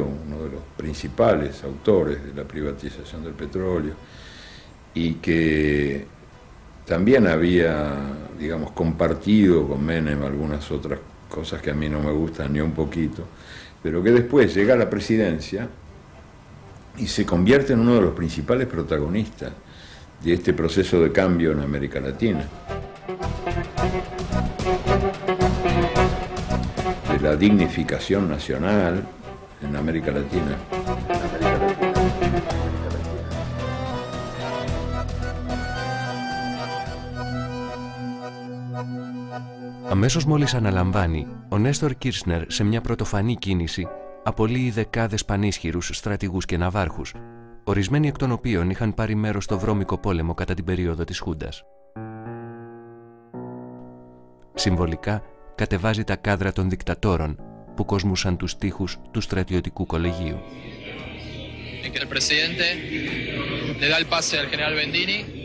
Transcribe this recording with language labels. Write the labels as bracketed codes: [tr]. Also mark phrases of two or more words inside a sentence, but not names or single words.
[es] uno de los principales autores de la privatización del petróleo, y que también había, digamos, compartido con Menem algunas otras cosas que a mí no me gustan ni un poquito, pero que después llega a la presidencia y se convierte en uno de los principales protagonistas de este proceso de cambio en América Latina. De la dignificación nacional en América Latina. [el] Αμέσως μόλις αναλαμβάνει, ο Νέστορ Κίρσνερ σε μια πρωτοφανή κίνηση απολύει δεκάδες πανίσχυρους στρατηγούς και ναυάρχους, ορισμένοι εκ των οποίων είχαν πάρει μέρος στο βρώμικο πόλεμο κατά την περίοδο της Χούντας. Συμβολικά κατεβάζει τα κάδρα των δικτατόρων που κοσμούσαν τους τοίχους του στρατιωτικού κολεγίου. [es] El presidente le da el pase al general Bendini.